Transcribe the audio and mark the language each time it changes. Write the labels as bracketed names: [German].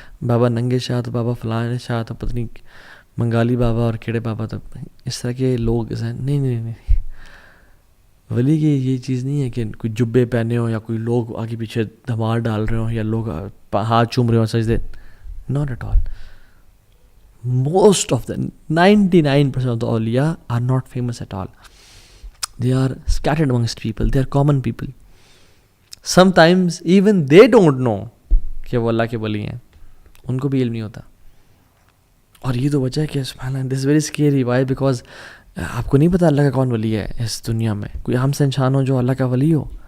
[Urdu] بابا ننگے شاہ تو بابا فلاں شاہ تو پتہ نہیں منگالی بابا اور کیڑے بابا، تو اس طرح کے لوگ نہیں. ولی کی یہ چیز نہیں ہے کہ کوئی جبے پہنے ہو یا کوئی لوگ آگے پیچھے دھمال ڈال رہے ہوں یا لوگ ہاتھ چوم رہے ہوں سجدے. [English] Not at all. Most of the 99% of the awliya are not famous at all. They are scattered amongst people. They are common people. Sometimes even they don't know [Urdu] کہ وہ اللہ کے ولی ہیں، ان کو بھی علم نہیں ہوتا. اور یہ تو وجہ ہے کہ سبحان اللہ [English] this is very scary. Why? [Urdu] Because آپ کو نہیں پتا اللہ کا کون ولی ہے اس دنیا میں. کوئی عام سے انسان ہو جو اللہ کا ولی ہو،